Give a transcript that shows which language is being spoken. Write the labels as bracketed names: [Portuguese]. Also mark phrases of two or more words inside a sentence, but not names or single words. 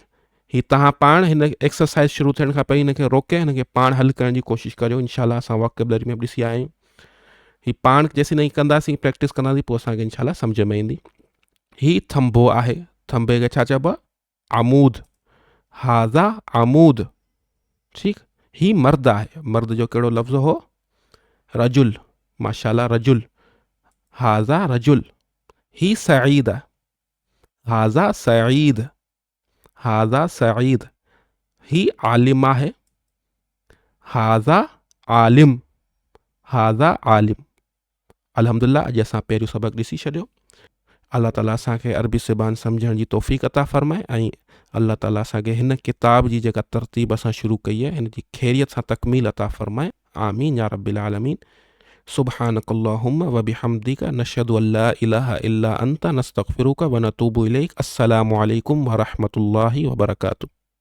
[Sindhi] ही तव्हां पाण हिन एक्सरसाइज़ शुरू थियण खां पहिरीं हिन खे रोके, हिन खे पाण हल करण जी कोशिशि करियो, इंशाल्लाह असां वोकेबलरी में बि ॾिसी आया आहियूं। ही पाण जेसीं ताईं कंदासीं, प्रैक्टिस कंदासीं, पोइ असांखे इंशाल्लाह सम्झ में ईंदी। ही थंबो आहे, थंबे खे छा चइबो आहे, अमूद, [Arabic] هذا عمود, [Sindhi] ठीकु। ही मर्द आहे, मर्द जो कहिड़ो लफ़्ज़ हो, [Arabic] رجل، ما شاء الله رجل، هذا رجل. [Sindhi] ही सईद आहे, [Arabic] هذا سعيد، هذا سعيد. [Sindhi] ही आलिम आहे, [Arabic] هذا عالم، هذا عالم. [Sindhi] अल्हम्दुलिल्लाह, अॼु असां पहिरियों सबक़ ॾिसी छॾियो। अल्लाह ताला असांखे अरबी ज़बान सम्झण जी तौफ़ीक़ अता फ़रमाए, ऐं अल्लाह ताला असांखे हिन किताब जी जेका तरतीब असां शुरू कई आहे, हिन जी ख़ैरियत सां तकमील अता फ़रमाए, [Arabic] آمين يا رب العالمين. سبحانك اللهم وبحمدك، نشهد أن لا إله إلا أنت، نستغفرك ونتوب إليك. السلام عليكم ورحمة الله وبركاته.